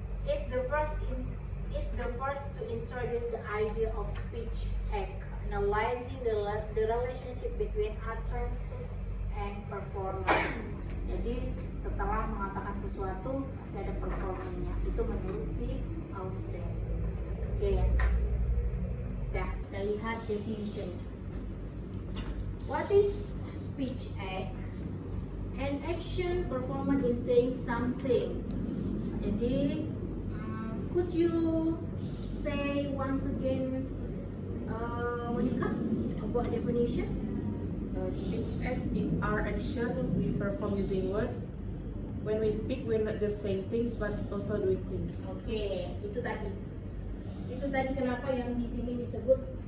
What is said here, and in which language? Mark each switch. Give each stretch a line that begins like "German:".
English: Is the first to introduce the idea of speech act, analyzing the relationship between utterances and performance.
Indonesian: Jadi setelah mengatakan sesuatu pasti ada performanya. Itu menurut si Austin. Oke ya. Dah, kita lihat definition.
English: What is speech act? An action performed in saying something.
Indonesian: Jadi,
English: could you say once again, Monica, about definition? Speech act in our action we perform using words. When we speak, we're not just saying things but also doing things.
Indonesian: Oke, itu tadi. Itu tadi kenapa yang di sini disebut